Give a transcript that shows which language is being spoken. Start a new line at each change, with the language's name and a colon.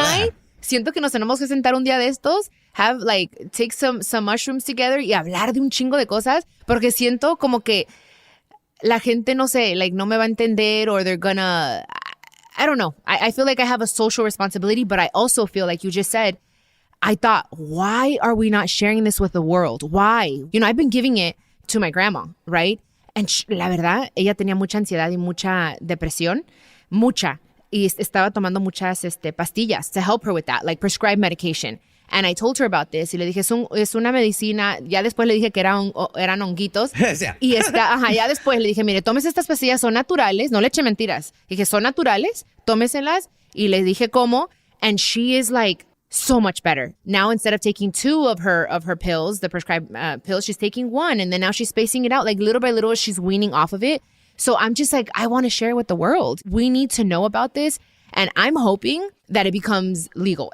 English: And I,
Spanish: siento que nos tenemos que sentar un día de estos,
English: take some mushrooms together
Spanish: y hablar de un chingo de cosas, porque siento como que la gente, no sé,
English: like
Spanish: no me va a entender
English: or they're gonna, I don't know. I feel like I have a social responsibility, but I also feel like you just said, I thought, why are we not sharing this with the world? Why? You know, I've been giving it to my grandma, right? And
Spanish: la verdad, ella tenía mucha ansiedad y mucha depresión, mucha. Y estaba tomando muchas pastillas
English: to help her with that, like prescribed medication. And I told her about this
Spanish: y le dije, es una medicina. Ya después le dije que eran honguitos. Y ya después le dije, mire, tomes estas pastillas, son naturales. No le eché mentiras. Dije, son naturales, tómeselas. Y le dije cómo.
English: And she is like so much better. Now, instead of taking 2 of her pills, the prescribed pills, she's taking 1. And then now she's spacing it out. Like little by little, she's weaning off of it. So I'm just like, I want to share it with the world. We need to know about this. And I'm hoping that it becomes legal.